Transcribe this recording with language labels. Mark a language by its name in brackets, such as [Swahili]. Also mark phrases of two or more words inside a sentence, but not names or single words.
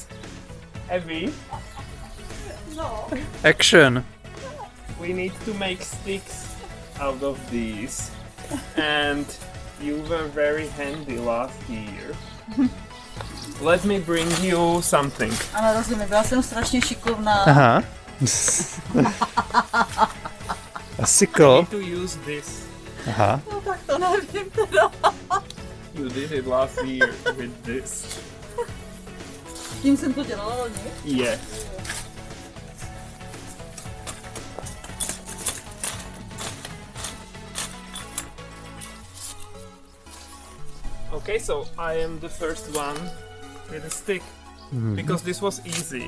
[English] Evie, Action! we need to make sticks out of these. And you were very handy last year. Let me bring you something. [Czech] Ano, rozumím, byla jsem strašně šikovná. [English] Aha. A I sickle. need to use this. Aha. [Czech] No tak to nevím teda. [English] You did it last year with this. [Czech] Tím jsem to dělala loni. [English] Yeah. Okay, so I am the first one with a stick. Because this was easy.